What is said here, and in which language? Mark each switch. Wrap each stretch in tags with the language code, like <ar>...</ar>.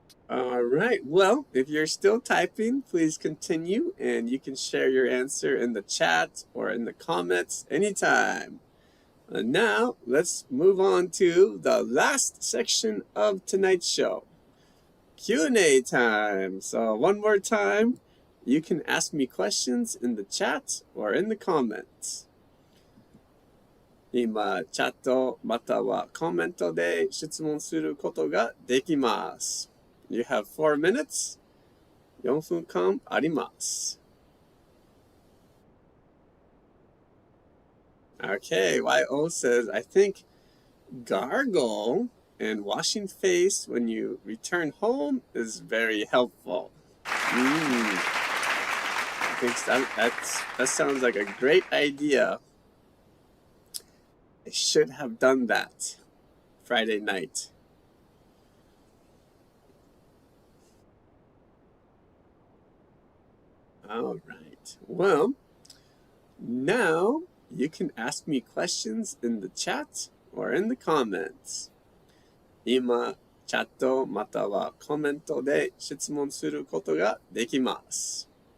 <en>All right. Well, if you're still typing, please continue, and you can share your answer in the chat or in the comments anytime. And now, let's move on to the last section of tonight's show. Q&A time. So one more time, you can ask me questions in the chat or in the comments.</en> <ja>今、チャットまたはコメントで質問することができます。</ja> <en>You have 4 minutes.</en> <ja>4分間あります。</ja> <en>Okay, YO says, I think gargle and washing face when you return home is very helpful. I think that sounds like a great idea. I should have done that Friday night. All right. Well, now you can ask me questions in the chat or in the comments.</en> <ja>今、チャットまたはコメントで質問することができます。</ja>